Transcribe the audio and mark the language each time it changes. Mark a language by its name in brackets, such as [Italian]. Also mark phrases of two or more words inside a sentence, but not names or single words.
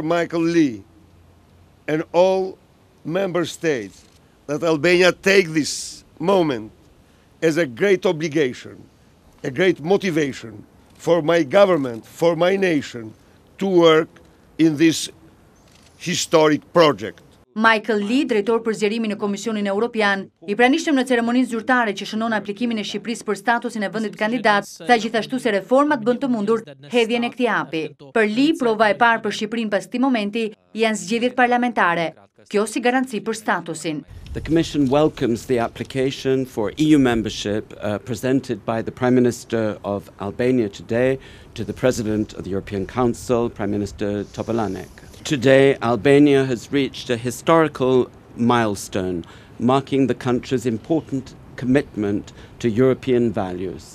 [English] Michael Lee and all member states that Albania take this moment as a great obligation, a great motivation for my government, for my nation to work in this historic project. [Albanian] Michael Lee, drejtor për zgjerimin në Komisionin Europian, i pranishëm në ceremoninë zyrtare që shënon aplikimin e Shqipërisë për statusin e vendit kandidat, tha gjithashtu se reformat bën të mundur hedhjen e këtij hapi. Për Lee, prova e parë për Shqipërinë pas këtij momenti janë zgjedhjet parlamentare. Kjo si garanci për statusin. [English] The Commission welcomes the application for EU membership presented by the Prime Minister of Albania today to the President of the European Council, Prime Minister Topolanek. Today, Albania has reached a historical milestone, marking the country's important commitment to European values.